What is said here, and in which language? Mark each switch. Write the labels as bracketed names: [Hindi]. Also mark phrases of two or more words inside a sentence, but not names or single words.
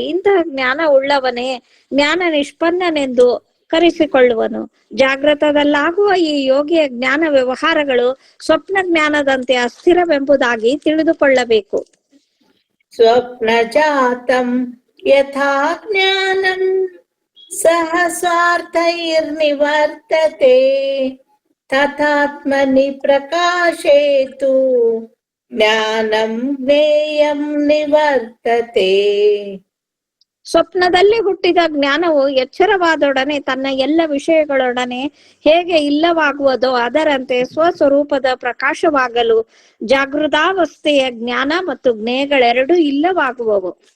[Kannada] ಇಂತಹ ಜ್ಞಾನ ಉಳ್ಳವನೇ ಜ್ಞಾನ ನಿಷ್ಪನ್ನನೆಂದು ಕರೆಸಿಕೊಳ್ಳುವನು. ಜಾಗೃತದಲ್ಲಾಗುವ ಈ ಯೋಗಿಯ ಜ್ಞಾನ ವ್ಯವಹಾರಗಳು ಸ್ವಪ್ನ ಜ್ಞಾನದಂತೆ ಅಸ್ಥಿರವೆಂಬುದಾಗಿ ತಿಳಿದುಕೊಳ್ಳಬೇಕು. [Sanskrit] ಸ್ವಪ್ನ ಜಾತಂ ಯಥಾ ಜ್ಞಾನಂ ಸಹ ಸ್ವಾರ್ಥೈರ್ನಿವರ್ತತೆ ತಥಾತ್ಮನಿ ಪ್ರಕಾಶೇ ತು ಜ್ಞಾನಂ ಜ್ಞೇಯಂ ನಿವರ್ತತೆ. [Kannada] ಸ್ವಪ್ನದಲ್ಲಿ ಹುಟ್ಟಿದ ಜ್ಞಾನವು ಎಚ್ಚರವಾದೊಡನೆ ತನ್ನ ಎಲ್ಲ ವಿಷಯಗಳೊಡನೆ ಹೇಗೆ ಇಲ್ಲವಾಗುವುದೋ ಅದರಂತೆ ಸ್ವಸ್ವರೂಪದ ಪ್ರಕಾಶವಾಗಲು ಜಾಗೃತಾವಸ್ಥೆಯ ಜ್ಞಾನ ಮತ್ತು ಜ್ಞೇಯಗಳೆರಡೂ ಇಲ್ಲವಾಗುವವು.